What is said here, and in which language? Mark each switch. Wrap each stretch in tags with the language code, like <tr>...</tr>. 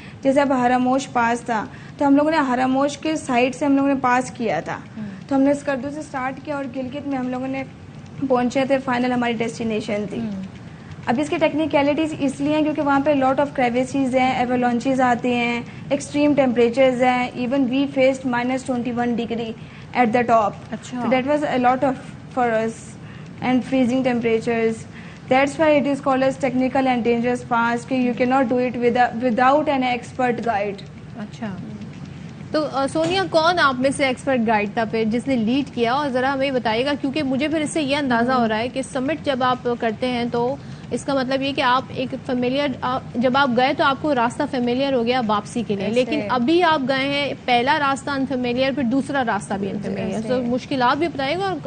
<ur>جیسے اب ہراموش پاس تھا, تو ہم لوگوں نے ہراموش کے سائڈ سے ہم لوگوں نے پاس کیا تھا, تو ہم نے اسکردو سے اسٹارٹ کیا اور گلگت میں ہم لوگوں نے پہنچے تھے, فائنل ہماری ڈیسٹینیشن تھی. اب اس کی ٹیکنیکلٹیز اس لیے ہیں کیونکہ وہاں پہ لاٹ آف کریویسیز ہیں, ایوالانچیز آتے ہیں, ایکسٹریم ٹیمپریچرز ہیں.</ur> <en>Even we faced -21 degree at the top. That was a lot of for us, and freezing temperatures. That's why it is called as technical and dangerous pass,</en> <ur>کہ</ur> <en>You can not do it without an expert guide.</en> <ur>اچھا, تو سونیا کون آپ میں سے expert guide تھا پھر جس نے لیڈ کیا, اور ذرا ہمیں بتائیے گا, کیونکہ مجھے پھر اس سے یہ اندازہ ہو رہا ہے کہ سمٹ جب آپ کرتے ہیں تو اس کا مطلب یہ کہ آپ ایک فیملیئر, جب آپ گئے تو آپ کو راستہ فیملیئر ہو گیا واپسی کے لیے, لیکن ابھی آپ گئے ہیں پہلا راستہ انفیملیئر, پھر دوسرا راستہ بھی انفیملیئر, تو مشکلات بھی بتائیے گا.</ur>